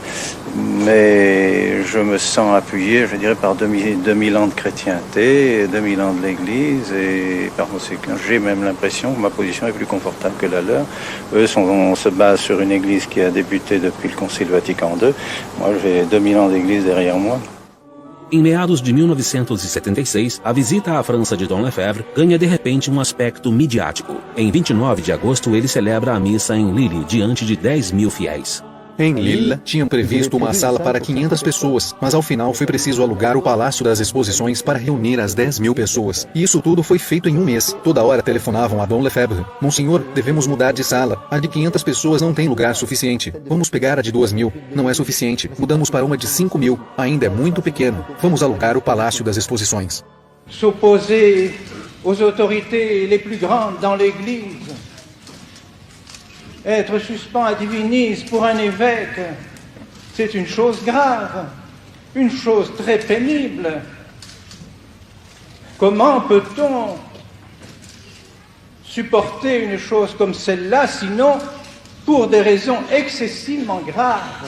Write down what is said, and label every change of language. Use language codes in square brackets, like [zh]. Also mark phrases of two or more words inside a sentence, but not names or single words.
[fr] Mais je me sens appuyé, je dirais, par 2000 ans de chrétienté, 2000 ans de l'Église et par conséquent, j'ai même l'impression que ma position est plus confortable que la leur. Eux, on se base sur une Église qui a débuté depuis le Concile Vatican II. Moi, j'ai 2000 ans d'Église derrière moi. [pt] Em meados de 1976, a visita à França de Dom Lefebvre ganha de repente um aspecto midiático. Em 29 de agosto, ele celebra a missa em Lille diante de 10.000 fiéis. Em Lille, tinham previsto uma sala para 500 pessoas, mas ao final foi preciso alugar o Palácio das Exposições para reunir as 10.000 pessoas. E isso tudo foi feito em um mês. Toda hora telefonavam a Dom Lefebvre. Monsenhor, devemos mudar de sala. A de 500 pessoas não tem lugar suficiente. Vamos pegar a de 2.000. Não é suficiente. Mudamos para uma de 5.000. Ainda é muito pequeno. Vamos alugar o Palácio das Exposições. [fr] S'opposer aux autorités les plus grandes dans l'Église, être suspens à divinis pour un évêque, c'est une chose grave, une chose très pénible. Comment peut-on supporter une chose comme celle-là, sinon pour des raisons excessivement graves?